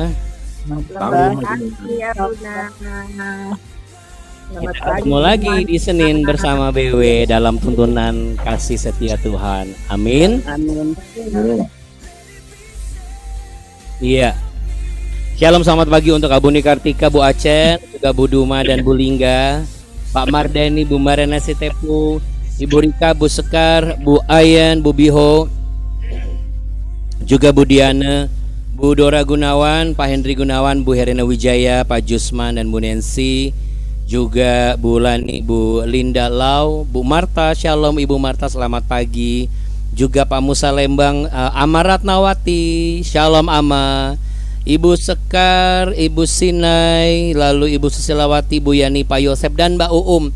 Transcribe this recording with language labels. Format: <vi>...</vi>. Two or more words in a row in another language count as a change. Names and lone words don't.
<id>Selamat pagi ya Bunda. Selamat Kita pagi. ketemu lagi di Senin bersama BW dalam tuntunan kasih setia Tuhan. Amin. Amin. Iya. Shalom, selamat pagi untuk Abuni Kartika, Bu Acen, juga Bu Duma dan Bu Lingga, Pak Mardani, Bu Marena Sitepu, Ibu Rika, Bu Sekar, Bu Ayan, Bu Biho, juga Bu Diana, Bu Dora Gunawan, Pak Hendri Gunawan, Bu Herena Wijaya, Pak Jusman dan Bu Nancy, juga Bu Lani, Bu Linda Lau, Bu Marta, Shalom Ibu Marta, selamat pagi. Juga Pak Musa Lembang, Amarat Nawati, Shalom Ama, Ibu Sekar, Ibu Sinai, lalu Ibu Susilawati, Bu Yani, Pak Yosep dan Mbak Uum.</id>